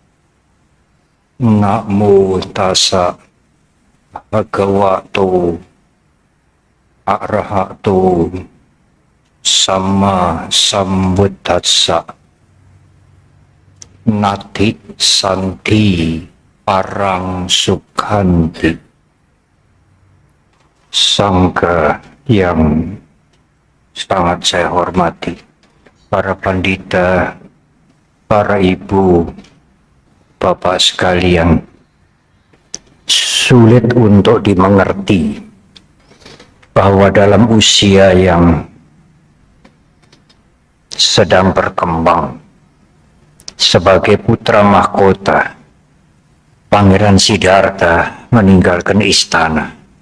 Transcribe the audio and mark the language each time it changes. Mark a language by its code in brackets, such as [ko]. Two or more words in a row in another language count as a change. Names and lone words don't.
[pi] Namo tassa bhagavato arahato sama sambuddhassa. Nati santi parang sukhanti. [id] Sangha yang sangat saya hormati, para pandita, para ibu, bapak sekalian, sulit untuk dimengerti bahwa dalam usia yang sedang berkembang sebagai putra mahkota, Pangeran Siddhartha meninggalkan istana.